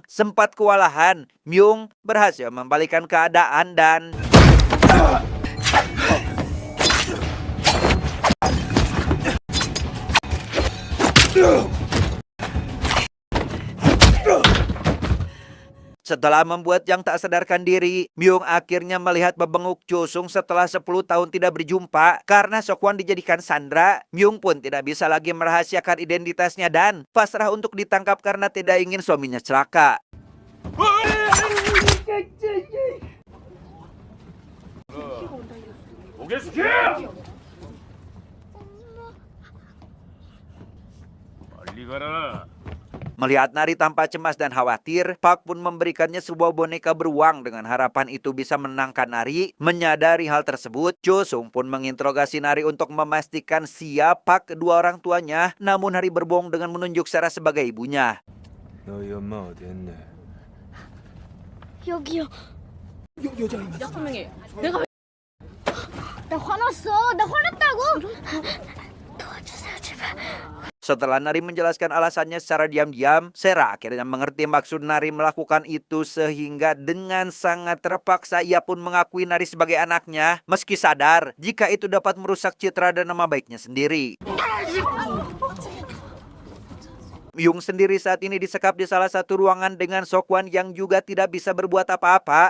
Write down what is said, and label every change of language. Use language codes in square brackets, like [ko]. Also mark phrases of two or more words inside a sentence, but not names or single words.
[id] Sempat kewalahan, Myung berhasil membalikan keadaan dan setelah membuat Jang tak sadarkan diri, Myung akhirnya melihat bebenguk Chul Sung setelah 10 tahun tidak berjumpa. Karena Sokwan dijadikan sandra, Myung pun tidak bisa lagi merahasiakan identitasnya dan pasrah untuk ditangkap karena tidak ingin suaminya celaka. [ko] 오게스키! 빨리 가라. [id] Melihat Nari tampak cemas dan khawatir, Park pun memberikannya sebuah boneka beruang dengan harapan itu bisa menenangkan Nari. Menyadari hal tersebut, Chul Sung pun menginterogasi Nari untuk memastikan siapa kedua orang tuanya. Namun Nari berbohong dengan menunjuk Sarah sebagai ibunya. [ko] 여기요. 나 화났어. 나 화났다고. 도와주세요, 제발. [id] Setelah Nari menjelaskan alasannya secara diam-diam, Sarah akhirnya mengerti maksud Nari melakukan itu sehingga dengan sangat terpaksa ia pun mengakui Nari sebagai anaknya meski sadar jika itu dapat merusak citra dan nama baiknya sendiri. Myung sendiri saat ini disekap di salah satu ruangan dengan Sokwan yang juga tidak bisa berbuat apa-apa.